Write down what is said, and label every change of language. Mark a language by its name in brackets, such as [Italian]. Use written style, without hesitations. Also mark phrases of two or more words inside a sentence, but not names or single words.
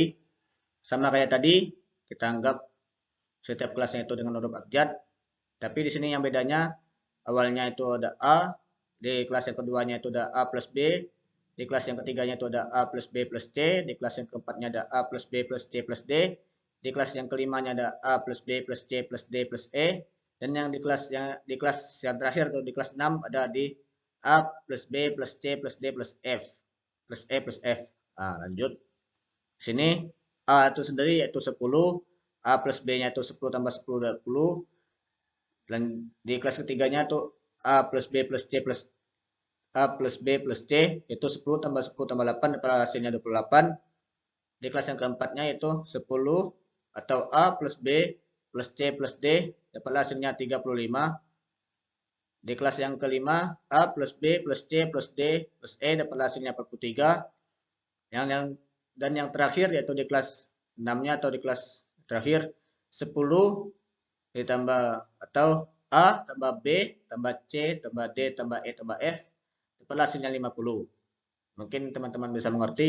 [Indonesian] Sama kayak tadi, kita anggap setiap kelasnya itu dengan huruf abjad. Tapi di sini yang bedanya, awalnya itu ada A, di kelas yang keduanya itu ada A plus B, di kelas yang ketiganya itu ada A plus B plus C, di kelas yang keempatnya ada A plus B plus C plus D, di kelas yang kelimanya ada A plus B plus C plus D plus E, Dan yang di kelas yang terakhir tuh di kelas 6 ada di A plus B plus C plus D plus F plus E plus F. Nah, lanjut. Sini A itu sendiri yaitu 10, A plus B-nya itu 10 tambah 10 20. Dan di kelas ketiganya tuh A plus B plus C plus A plus B plus C itu 10 tambah 10 tambah 8 dapat hasilnya 28. Di kelas yang keempatnya itu 10 atau A plus B plus C plus D dapat hasilnya 35. Di kelas yang kelima A plus B plus C plus D plus E dapat hasilnya 43. Dan yang terakhir yaitu di kelas 6-nya atau di kelas terakhir 10 ditambah atau A tambah B tambah C tambah D tambah E tambah F dapat hasilnya 50. Mungkin teman-teman bisa mengerti.